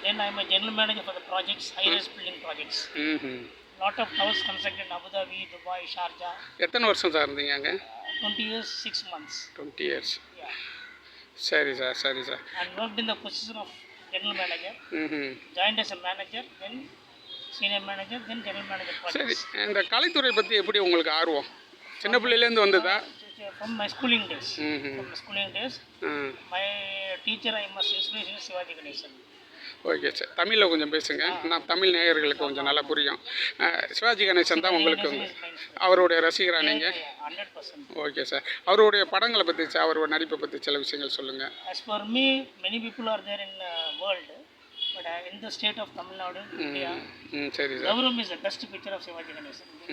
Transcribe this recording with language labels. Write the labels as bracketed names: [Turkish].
[English] Then I am a general manager for the projects, high-rise building projects. Lot of towers constructed in Abu Dhabi, Dubai, Sharjah. [Tamil] எத்தனை வருஷம் sir இருந்தீங்க அங்கே? [English] 20 years, 6 months. 20 years. Yeah. [Tamil] சரி sir, சரி sir. [English] And worked in the position of general manager. Joined as a manager, then senior manager, then general manager projects. [Tamil] சரி, இந்த கலைத்துறை பற்றி எப்படி உங்களுக்கு ஆர்வம்? சின்ன பிள்ளையிலேருந்து வந்ததா? [English] From my schooling days. From my schooling days. My teacher, I must inspiration Sivaji Ganesan. [Tamil] Okay sir. தமிழில் கொஞ்சம் பேசுங்க, நான் தமிழ் நேயர்களுக்கு கொஞ்சம் நல்லா புரியும். சிவாஜி கணேசன் தான் உங்களுக்கு அவருடைய ரசிகரா நீங்கள்? [English] 100%. [Tamil] Okay sir. அவருடைய படங்களை பற்றி, அவருடைய நடிப்பை பற்றி சில விஷயங்கள் சொல்லுங்கள். [English] As for me, many people are there in the world, but in the state of Tamil Nadu, India, [Tamil] சரி sir, [English] Gavaram is the best picture of Sivaji Ganesan.